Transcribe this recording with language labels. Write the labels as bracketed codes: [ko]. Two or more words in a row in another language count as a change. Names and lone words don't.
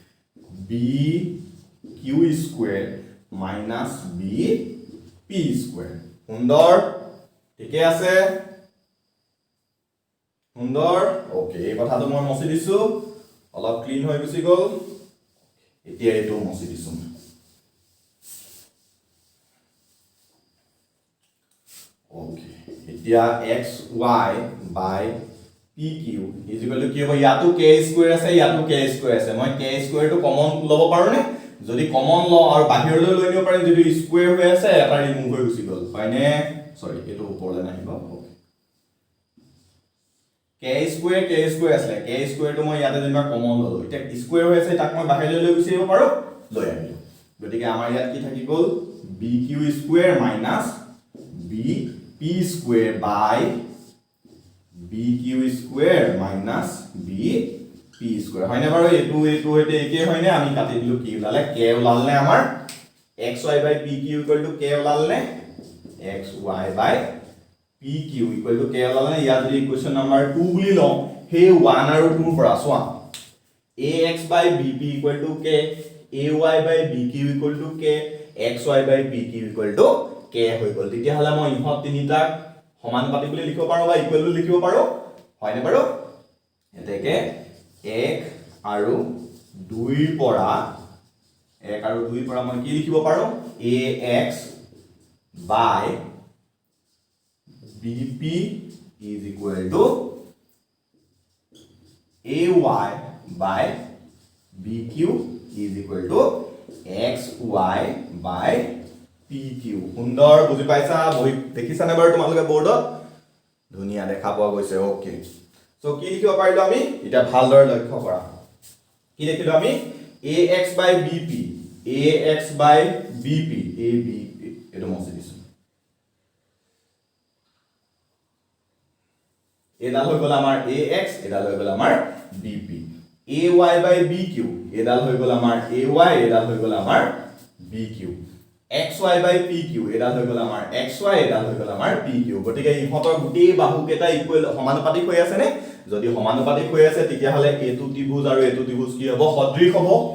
[en] bq square minus bp square [as] সুন্দৰ ঠিকে আছে সুন্দৰ ওকে এই কথাটো মই মছি দিছো অলপ ক্লিন হৈ গুছি গল এতিয়া এটো মছি দিছো ওকে এতিয়া [en] xy by pq equal to [as] কি হ'ব ইয়াতো [en] k square [as] আছে ইয়াতো [en] k square [as] আছে মই [en] k square [as] টো কমন লব পাৰো নে যদি কমন ল আৰু বাহিৰলৈ লৈ নিব পাৰিম যদি স্কয়াৰ হৈ আছে এটা ৰিমুভ হৈ গুছি গল হয়নে সৰি এটো ওপৰলৈ নাহিব [en] k square [as] আছে [en] k square [as] টো মই ইয়াতে যেনিবা কমন ললো এটা স্কয়াৰ হৈ আছে তাক মই বাহিৰলৈ লৈ গুছি আহিব পাৰো লৈ আহিলো গতিকে আমাৰ ইয়াত কি থাকি গল [en] bq square minus bp square by bq square minus bp square [as] হয়নে বাৰু এটো হইতে একে হয়নে আমি কাটি দিলু কি ওলালে k ওলালনে আমাৰ [en] xy by pq k [as] ওলালনে [en] xy by pq k [as] ওলালনে ইয়াত যদি [en] equation number [as] 2 বুলি লও হে 1 আৰু 2 পৰা সোৱা [en] ax by bp k ay by bq k xy by pq k [as] হৈ গল তেতিয়া হলে মই ইহত তিনিটাক সমানুপাতিক বুলি লিখিব পাৰো বা ইকুৱেল বুলি লিখিব পাৰো হয়নে বাৰু এতেকে 1 আৰু 2 পৰা 1 আৰু 2 পৰা মই কি লিখিব পাৰো [en] ax by bp is equal to ay by bq is equal to xy by pq [as] সুন্দৰ বুজি পাইছা বহি দেখিছানে বাৰু তোমালোকে বৰ্ডত ধুনিয়া দেখা পোৱা গৈছে [en] okay so [as] কি লিখিব পাৰিলো আমি এটা ভালদৰে লক্ষ্য কৰা কি লিখিলো আমি [en] ax by bp [as] ab এটো মছি দিছো এডাল হৈ গল আমাৰ ax এডাল হৈ গল আমাৰ [en] bp ay by bq [as] এডাল হৈ গল আমাৰ ay এডাল হৈ গল আমাৰ bq [en] xy by pq [as] এডাল হৈ গল আমাৰ xy এডাল হৈ গল আমাৰ pq গতিকে ইহতৰ গুটি বাহু কেটা ইকুৱেল সমানুপাতিক হৈ আছে নে যদি সমানুপাতিক হৈ আছে তেতিয়া হলে এটো ত্ৰিভুজ আৰু এটো ত্ৰিভুজ কি হ'ব সদৃশ হ'ব